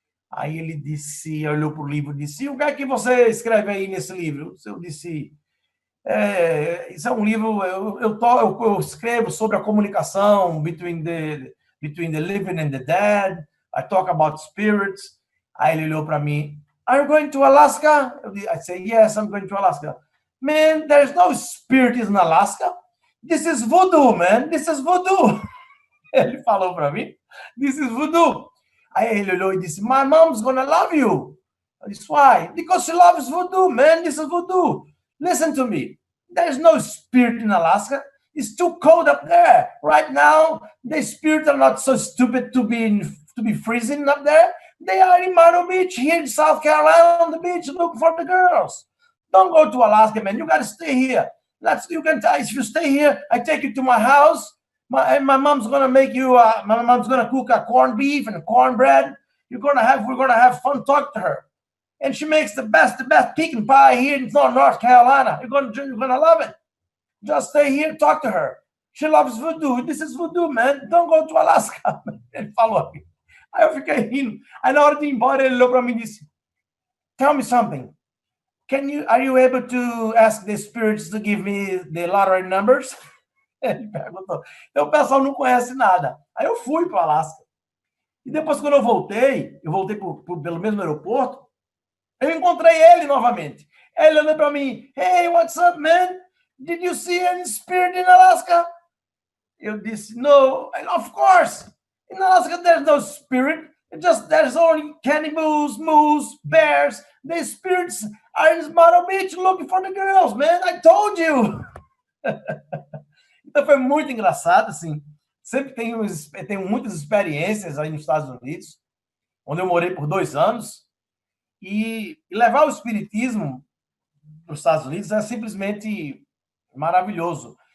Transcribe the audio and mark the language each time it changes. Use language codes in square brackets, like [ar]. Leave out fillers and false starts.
[pt] Aí ele disse, olhou para o livro e disse, o que é que você escreve aí nesse livro? Eu disse, isso é um livro, eu escrevo sobre a comunicação [en] between the living and the dead. I talk about spirits. [pt] Aí ele olhou para mim, [en] are you going to Alaska? I said, yes, I'm going to Alaska. Man, there's no spirit in Alaska. This is voodoo, man. This is voodoo. [pt] Ele falou para mim, [en] this is voodoo. [pt] Aí ele olhou e disse, [en] my mom's gonna love you. [pt] Eu disse, [en] why? Because she loves voodoo, man. This is voodoo. Listen to me. There's no spirit in Alaska. It's too cold up there. Right now, the spirits are not so stupid to be freezing up there. They are in Myrtle Beach, here in South Carolina, on the beach, looking for the girls. Don't go to Alaska, man. You got to stay here. If you stay here, I take you to my house. My mom's gonna make you. My mom's gonna cook a corned beef and cornbread. We're gonna have fun. Talk to her, and she makes the best pecan pie here in North Carolina. You're gonna love it. Just stay here, talk to her. She loves voodoo. This is voodoo, man. Don't go to Alaska. [pt] Ele falou. Aí eu fiquei rindo. Aí na hora de ir embora, ele olhou para mim e disse: [en] Tell me something. Are you able to ask the spirits to give me the lottery numbers? [pt] Ele perguntou. Então o pessoal não conhece nada. Aí eu fui para o Alasca. E depois, quando eu voltei pelo mesmo aeroporto, eu encontrei ele novamente. Ele olhou para mim: [en] Hey, what's up, man? Did you see any spirit in Alaska? [pt] Eu disse: [en] No. Of course. In Alaska, there's no spirit. There's only cannibals, moose, bears. The spirits are in Myrtle Beach looking for the girls, man. I told you. [pt] Então foi muito engraçado, assim. Sempre tenho muitas experiências aí nos Estados Unidos, onde eu morei por 2 anos. E levar o espiritismo para os Estados Unidos é simplesmente maravilhoso.